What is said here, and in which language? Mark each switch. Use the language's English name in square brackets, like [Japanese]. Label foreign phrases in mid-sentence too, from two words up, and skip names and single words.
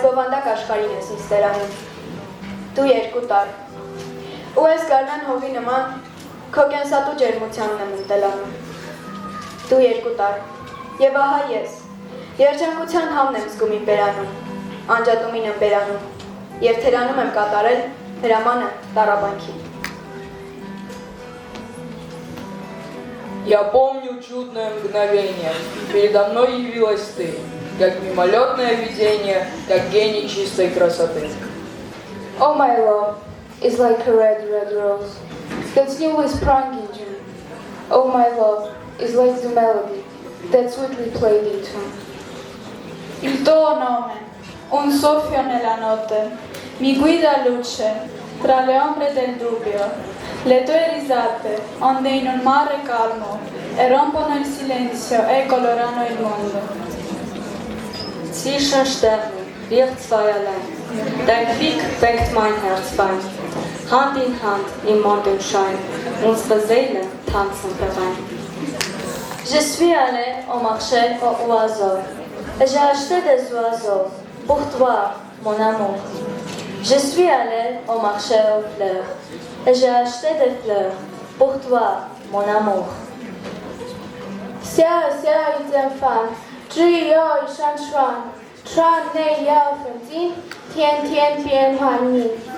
[Armenian] բովանդակ աշխարհին ես ինձ դերանում։ Դու 2 տառ ու այս գարնան հողի նման քո կենսատու ջերմությանն եմ ընտելանում։ Դու 2 տառ և ահա ես երջանկության համն եմ զգում իմ բերանում, անջատումին եմ բերանում և թերանում եմ կատարել հրամանը տառաբանքի։ [Russian] Я помню чудное мгновение. Передо мной явилась ты, как мимолетное видение, как гений чистой красоты. [English] Oh, my love is like a red, red rose that newly sprung in June. Oh, my love is like the melody that sweetly played in tune. [Italian] Il tuo nome, un soffio nella notte, mi guida luce tra le ombre del dubbio. Le tue risate, onde in un mare calmo, e rompono il silenzio e colorano il mondo. [German] Zwischen Sternen, wir zwei allein. Dein Blick weckt mein Herzbein. Hand in Hand im Morgenschein, unsere Seelen tanzen herein. [French] Je suis allée au marché aux oiseaux et j'ai acheté des oiseaux pour toi, mon amour. Je suis allée au marché aux fleurs et j'ai acheté des fleurs pour toi, mon amour. [Chinese] 小小一间房，只有一扇窗，窗内有风景，天天变幻影。